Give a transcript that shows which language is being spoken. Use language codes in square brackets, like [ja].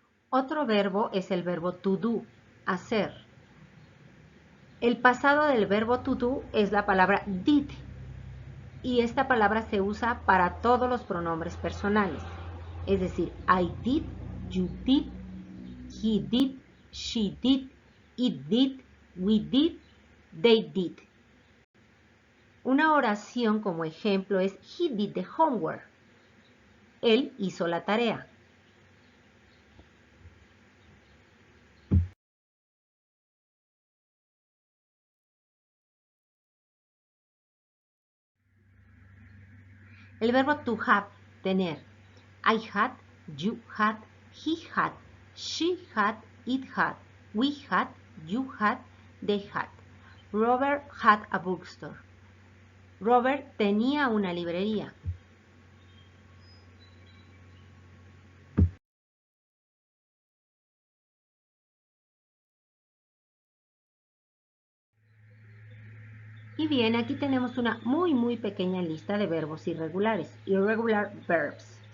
[es] Otro verbo es el verbo to do, hacer. El pasado del verbo to do es la palabra did, y esta palabra se usa para todos los pronombres personales. Es decir, [en] I did, you did, he did, she did, it did, we did, they did. [es] Una oración como ejemplo es [en] he did the homework. [es] Él hizo la tarea. El verbo to have, tener. [en] I had, you had, he had, she had, it had, we had, you had, they had. Robert had a bookstore. [es] Robert tenía una librería. Y bien, aquí tenemos una muy pequeña lista de verbos irregulares, irregular verbs.